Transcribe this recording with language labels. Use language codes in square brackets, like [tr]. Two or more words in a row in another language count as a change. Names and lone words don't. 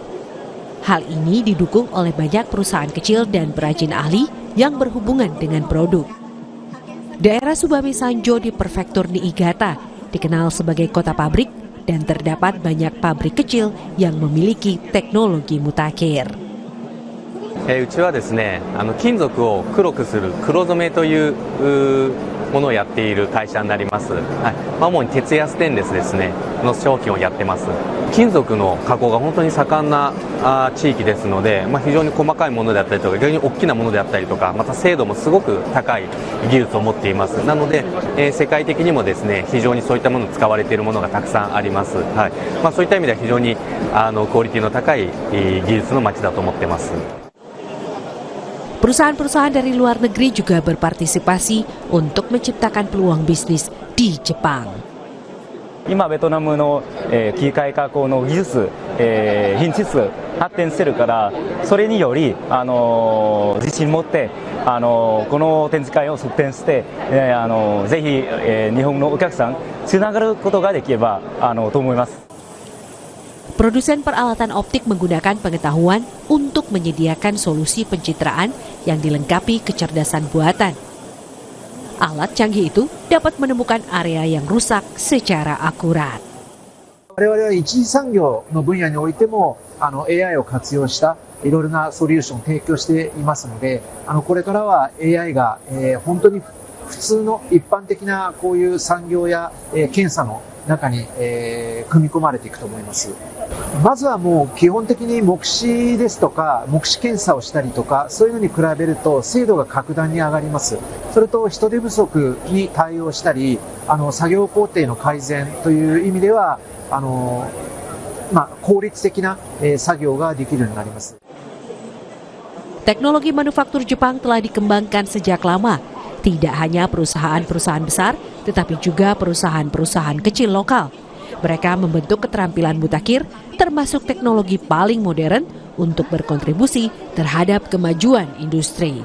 [id] Hal ini didukung oleh banyak perusahaan kecil dan perajin ahli yang berhubungan dengan produk. Daerah Subame Sanjo di Prefektur Niigata dikenal sebagai kota pabrik dan terdapat banyak pabrik kecil yang memiliki teknologi mutakhir. [ja] うちはですね、金属を黒くする黒染めというものをやっている会社になります。主に鉄やステンレスですねの商品をやってます。金属の加工が本当に盛んな地域ですので、非常に細かいものであったりとか、逆に大きなものであったりとか、また精度もすごく高い技術を持っています。なので、世界的にもですね、非常にそういったものに使われているものがたくさんあります。そういった意味では非常にクオリティの高い技術の街だと思ってます。 [id] Perusahaan-perusahaan dari luar negeri juga berpartisipasi untuk menciptakan peluang bisnis di Jepang. [ja] 今ベトナムの機械加工の技術、品質発展してるから、それにより自信持ってこの展示会を出展して、ぜひ日本のお客さんつながることができればと思います。 [id] Produsen peralatan optik menggunakan pengetahuan untuk menyediakan solusi pencitraan yang dilengkapi kecerdasan buatan. Alat canggih itu dapat menemukan area yang rusak secara akurat. [ja] 我々は一次産業の分野においてもAI を活用したいろいろなソリューションを提供していますので、これからは AI が本当に普通の一般的なこういう産業や検査の中に組み込まれていくと思います。まずはもう基本的に目視ですとか目視検査をしたりとか、そういうのに比べると精度が格段に上がります。それと人手不足に対応したり、作業工程の改善という意味では効率的な作業ができるようになります。 [id] Teknologi manufaktur Jepang telah dikembangkan sejak lama. Tidak hanya perusahaan-perusahaan besar, tetapi juga perusahaan-perusahaan kecil lokal. Mereka membentuk keterampilan mutakhir, termasuk teknologi paling modern untuk berkontribusi terhadap kemajuan industri.